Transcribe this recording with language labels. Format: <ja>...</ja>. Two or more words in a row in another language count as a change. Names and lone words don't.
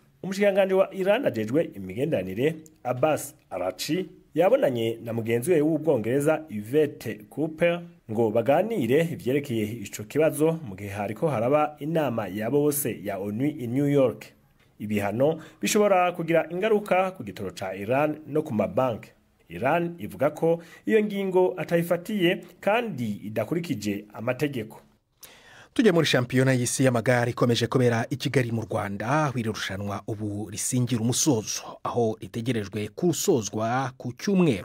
<rn>Umushikiranganji wa Iran ajejwe imigenderanire Abbas Araghchi yabonanye na mugenzi we w'Ubwongereza Yvette Cooper ngo baganire ivyerekeye ico kibazo mu gihe hariko haraba inama ya bose ya ONU i New York. Ibihano bishobora kugira ingaruka ku gitoro ca Iran no ku mabanki. Iran ivuga ko iyo ngingo atayifatiye kandi idakurikije amategeko.</rn> <rw>Tujye muri shampiyona y'isi y'amagare ikomeje kubera i Kigali mu Rwanda, aho iri rushanwa ubu risingira umusozo, aho ritegerejwe kurusozwa ku cyumweru.</rw>